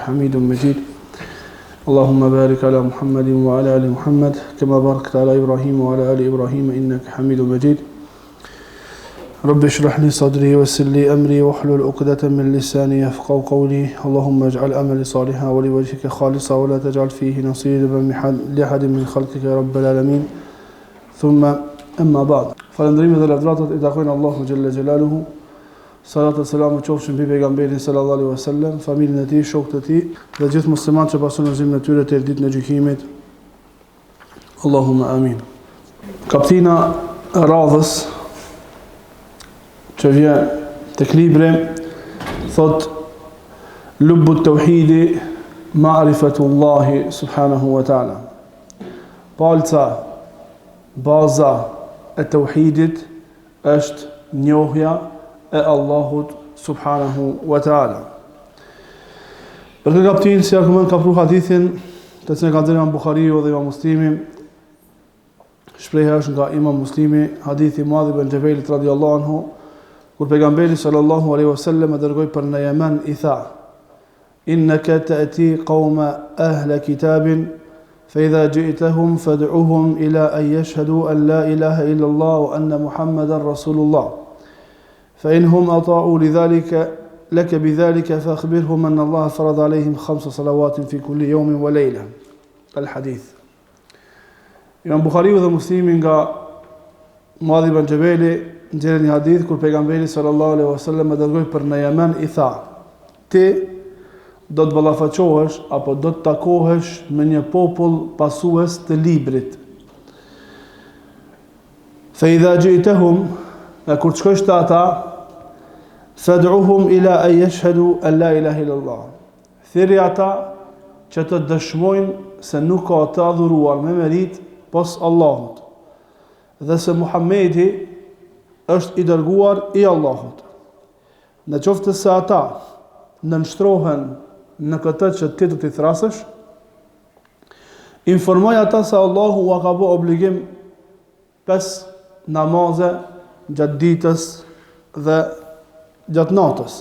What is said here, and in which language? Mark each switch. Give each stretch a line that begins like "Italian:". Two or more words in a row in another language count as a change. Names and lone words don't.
Arabic: حميد مجيد اللهم بارك على محمد وعلى آل محمد كما باركت على إبراهيم وعلى آل إبراهيم إنك حميد مجيد رب اشرح لي صدري ويسر لي أمري واحلل عقدة من لساني يفقهوا قولي اللهم اجعل أملي صالحا ولوجهك خالصا ولا تجعل فيه نصيبا لأحد من خلقك يا رب العالمين ثم أما بعد
Albanian: falëndrimi dhe lavdratat I takojnë Allahu
Arabic: جل جلاله صلاة سلام
Albanian: qofshin mbi pejgamberin
Arabic: صلى الله عليه وسلم
Albanian: familjen e tij shokët e tij dhe gjithë muslimanët që pasun rrezimin e tyre deri ditën e gjykimit
Arabic: اللهم آمين
Albanian: kaptina e radhës që vjen tek libri thot
Arabic: لب التوحيد معرفة الله سبحانه وتعالى
Albanian: palca baza e tauhidit është njohja e Allahut
Arabic: سبحانه وتعالى.
Albanian: Për këtë kaptin, si argument ka pru hadithin, të cilën ka dhënë Imam Bukhariu dhe Imam Muslimi, shprehja është nga Imam Muslimi, hadithi Muadh ibn Jabalit
Arabic: رضي الله عنه,
Albanian: kur pejgamberi
Arabic: صلى الله عليه وسلم
Albanian: e dërgoi për në Yemen i tha:
Arabic: "إنك تأتي قوما أهل كتاب فإذا جئتهم فادعوهم إلى أن يشهدوا أن لا إله إلا الله وأن محمدا رسول الله فإنهم أطاعوا لك بذلك فأخبرهم أن الله فرض عليهم 5 صلوات في كل يوم وليلة الحديث
Albanian: Imam Bukhariu dhe Muslimi nga Muadh ibn Jabali nxjerrin një hadith kur pejgamberi
Arabic: صلى الله عليه وسلم
Albanian: e dërgoi për në Yemen i tha: "Ti do të ballafaqohesh apo do të takohesh me një popull pasues të librit.
Arabic: فإذا جئتهم,
Albanian: kur të shkosh te ata,
Arabic: فادعهم إلى أن يشهدوا أن لا إله إلا الله.
Albanian: Thirrja ata që të dëshmojnë se nuk ka të adhuruar me merit pos Allahut dhe se Muhamedi është I dërguar I Allahut. Në qoftë se ata nënshtrohen në këtë që ti do t'i thrasësh, informoj ata se Allahu ua ka bë obligim 5 namaze gjatë ditës dhe gjatë natës.